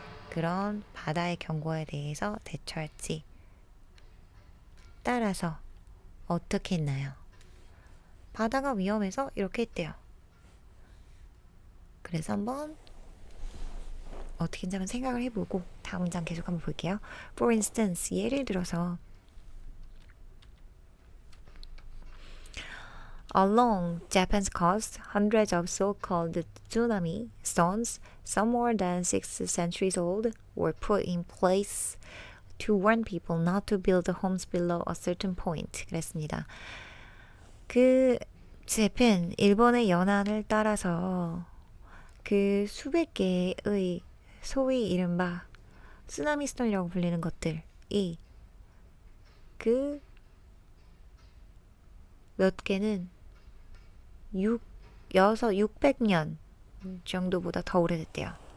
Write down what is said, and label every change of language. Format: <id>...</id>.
<ko>그런 바다의 경고에 대해서 대처할지 따라서 어떻게 했나요? 바다가 위험해서 이렇게 했대요. 그래서 한번 어떻게 했는지 한번 생각을 해보고 다음 문장 계속 한번 볼게요.</ko> <en>For instance,</en> <ko>예를 들어서</ko> <en>Along Japan's coast, hundreds of so-called tsunami zones, some more than 6 centuries old, were put in place to warn people not to build homes below a certain point.</en> <ko>그랬습니다. 그 재팬, 일본의 연안을 따라서 그 수백 개의 소위 이른바 쓰나미 스톤이라고 불리는 것들이 그 몇 개는 600년 정도보다 더 오래됐대요.</ko>